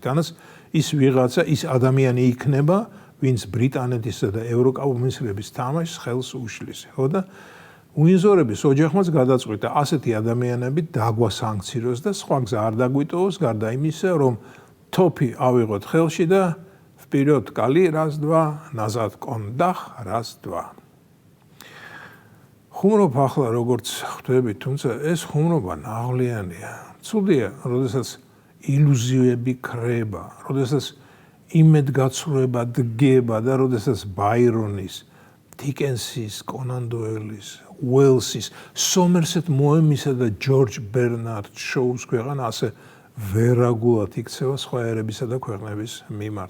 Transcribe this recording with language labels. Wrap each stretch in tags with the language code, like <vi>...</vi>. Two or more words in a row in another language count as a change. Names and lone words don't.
<ka>ანას ის ვიღაცა, ის ადამიანი იქნება, ვინც ბრიტანეთისა და ევროკავშირის თამაშს ხელს უშლის. ხო და უინზორების ოჯახმაც გადაწყვიტა ასეთი ადამიანები დაგვასანქციროს და სხვა გზა არ დაგვიტოვოს, გარდა იმისა, რომ თოფი ავიღოთ ხელში და</ka> <ru>вперед кали раз-два, назад кондах раз-два.</ru> <ka>ხუმრობ ახლა როგორც ხვდები, თუმცა ეს ხუმრობა ნაღლიანია. ცუდია, როდესაც ილუზიები ქრება, როდესაც იმედგაცრუება დგება და როდესაც ბაირონის, დიკენსის, კონან დოელის, უელსის, სომერსეტ მოემისა და ჯორჯ ბერნარდ შოუს ქვეყანა ასე ვერაგულად იქცევა სხვა ერებისა და ქვეყნების მიმართ.</ka>